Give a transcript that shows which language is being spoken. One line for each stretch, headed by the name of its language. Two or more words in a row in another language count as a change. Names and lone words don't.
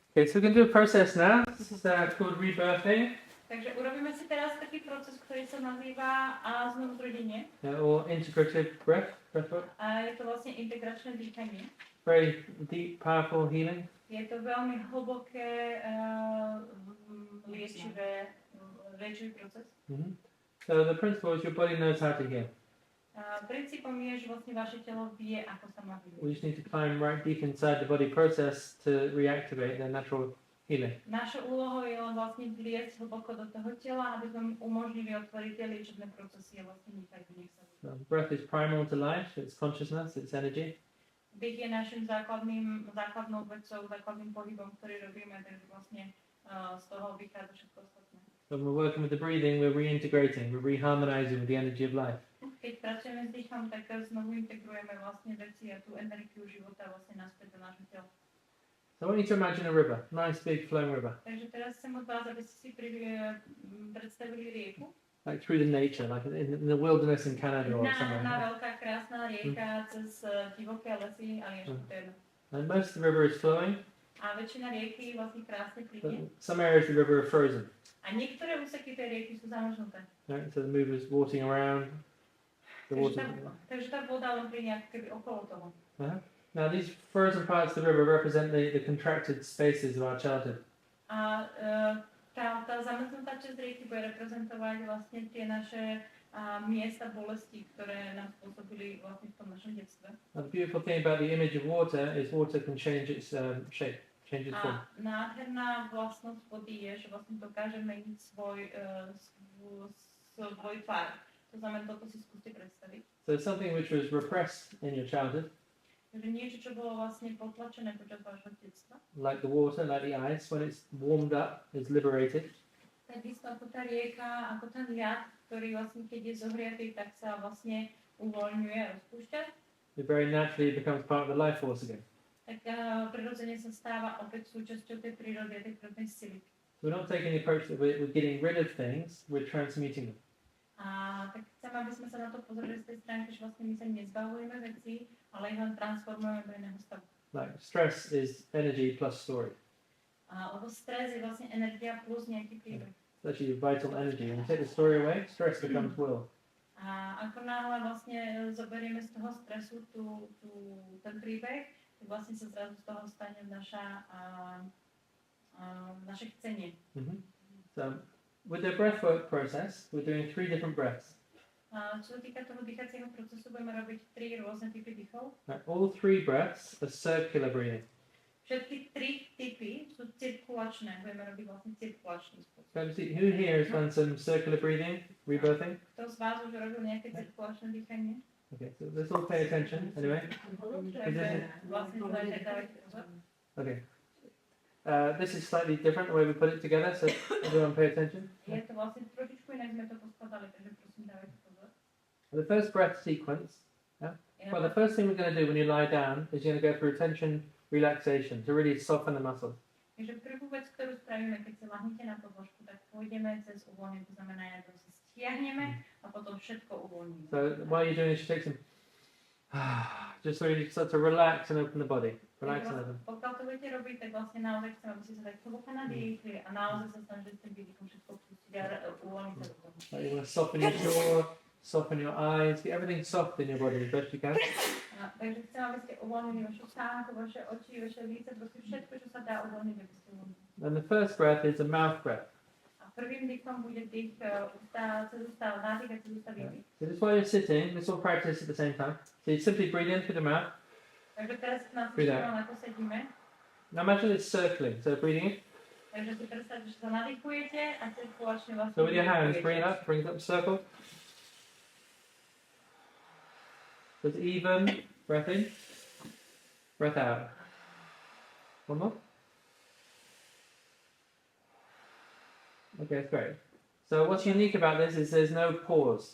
English: Okay, so we're going to do a process now. This is called rebirthing.
Slovak: Takže urobíme si teraz taký proces, ktorý sa nazýva znovuzrodenie.
English: Or integrative breathwork.
Slovak: A je to vlastne integračné dýchanie.
English: Very deep, powerful healing.
Slovak: Je to veľmi hlboké, liečivý proces. Mm-hmm.
English: So the principle is your body knows how to heal.
Slovak: Princípom je, že vlastne vaše telo vie, ako sa má vyvíjať.
English: We just need to climb right deep inside the body process to reactivate the natural healing.
Slovak: Našou úlohou je len vlastne vliesť hlboko do toho tela, aby sme umožnili otvoriť tie liečebné procesy a vlastne nechať nech sa.
English: So breath is primal to life. It's consciousness. It's energy.
Slovak: Dých je našim základnou vecou, základným pohybom, ktorý robíme, takže vlastne z toho vychádza všetko ostatné.
English: So when we're working with the breathing, we're reintegrating, we're reharmonizing with the energy of life.
Slovak: Keď pracujeme s dýchom, tak znovu integrujeme vlastne veci a tú energiu života vlastne naspäť do nášho tela.
English: So I want you to imagine a river, nice big flowing river.
Slovak: Takže teraz chcem od vás, aby ste si predstavili rieku.
English: Like through the nature, like in the wilderness in Canada or somewhere.
Slovak: Veľká krásna rieka cez divoké lesy, ale ešte to jedno.
English: And most of the river is flowing.
Slovak: A väčšina rieky vlastne krásne plynie.
English: Some areas of the river are frozen.
Slovak: A niektoré úseky tej rieky sú zamrznuté.
English: Right? So the river is walking around.
Slovak: Takže tá voda len plynie ako keby okolo toho.
English: Now these frozen parts of the river represent the contracted spaces of our childhood.
Slovak: A tá zamrznutá časť rieky bude reprezentovať vlastne tie naše miesta bolesti, ktoré nám spôsobili vlastne v tom našom detstve.
English: Now the beautiful thing about the image of water is water can change its shape, change its form.
Slovak: A nádherná vlastnosť vody je, že vlastne dokáže meniť svoj tvar. To znamená, toto si skúste predstaviť.
English: So something which was repressed in your childhood.
Slovak: Takže niečo, čo bolo vlastne potlačené počas vášho detstva.
English: Like the water, like the ice, when it's warmed up, it's liberated.
Slovak: Takisto ako tá rieka, ako ten ľad, ktorý vlastne keď je zohriatý, tak sa vlastne uvoľňuje a rozpúšťa.
English: It very naturally becomes part of the life force again.
Slovak: Tak prirodzene sa stáva opäť súčasťou tej prírody a tej prírodnej sily.
English: So we're not taking the approach that we're getting rid of things, we're transmuting them.
Slovak: A tak chcem, aby sme sa na to pozreli z tej stránky, že vlastne my sa nezbavujeme veci, ale ich len transformujeme do iného stavu.
English: Like stress is energy plus story.
Slovak: Lebo stres je vlastne energia plus nejaký príbeh.
English: It's actually vital energy. When you take the story away, stress becomes will.
Slovak: A ako náhle vlastne zoberieme z toho stresu ten príbeh, tak vlastne sa zrazu z toho stane naše chcenie. Mm-hmm.
English: So, with the breathwork process, we're doing 3 different breaths.
Slovak: Čo sa týka toho dýchacieho procesu, budeme robiť 3 rôzne typy dýchov.
English: All 3 breaths are circular breathing.
Slovak: Všetky 3 typy sú cirkulačné. Budeme robiť vlastne cirkulačný spôsob.
English: Who here has done some circular breathing, rebirthing?
Slovak: Kto z vás už robil nejaké cirkulačné dýchanie?
English: Okay, so let's all pay attention anyway.
Slovak: Vlastne dávajte pozor.
English: Okay. This is slightly different the way we put it together, so everyone pay attention.
Slovak: Je to vlastne trošičku inak sme to poskladali, takže prosím dávajte pozor.
English: The first breath sequence, well, the first thing we're going to do when you lie down is you're going to go through tension relaxation to really soften the muscles.
Slovak: Takže prvú vec, ktorú spravíme, keď sa lahnete na podložku, tak pôjdeme cez uvoľnenie, to znamená, že sa stiahneme a potom všetko uvoľníme.
English: So while you're doing this, you take some just really start to relax and open the body. Relax and open.
Slovak: Pokiaľ to budete robiť, tak vlastne naozaj chcem, aby ste sa tak hlboko nadýchli a naozaj sa snažili s tým výdychom všetko pustiť a uvoľniť sa do toho.
English: Like you want to soften your jaw, soften your eyes, get everything soft in your body as best you can.
Slovak: Takže chcem, aby ste uvoľnili vašu stánku, vaše oči, vaše líce, proste všetko, čo sa dá uvoľniť, aby ste uvoľnili.
English: And the first breath is a mouth breath.
Slovak: A prvým dýchom bude dých cez ústa, nádych a cez ústa výdych.
English: So this while you're sitting, this all practice at the same time. So you simply breathe in through the mouth.
Slovak: Takže teraz nás počúvam, ako sedíme.
English: Now imagine it's circling, so breathing in.
Slovak: Takže si predstavte, že sa nadýchujete a cirkulačne vlastne...
English: So with your hands, bring it up a circle. Just even, breath in, breath out. One more. Okay, that's great. So what's unique about this is there's no pause.